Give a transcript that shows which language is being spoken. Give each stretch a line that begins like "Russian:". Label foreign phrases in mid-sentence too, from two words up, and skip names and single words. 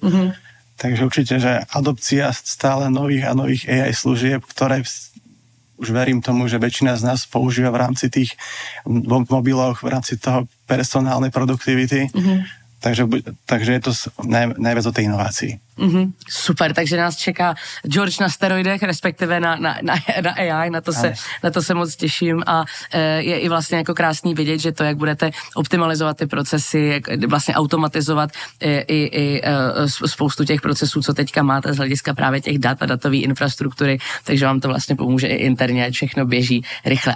Slovak: Takže určite, že adopcia stále nových a nových AI služieb, ktoré už verím tomu, že väčšina z nás používa v rámci tých mobiloch, v rámci toho personálnej produktivity. Takže je to najviac o tej inovácii.
Czech: Super, takže nás čeká George na steroidech, respektive na AI, na to se moc těším a je i vlastně jako krásný vidět, že to, jak budete optimalizovat ty procesy, jak vlastně automatizovat i spoustu těch procesů, co teďka máte z hlediska právě těch dat a datové infrastruktury, takže vám to vlastně pomůže i interně, ať všechno běží rychle.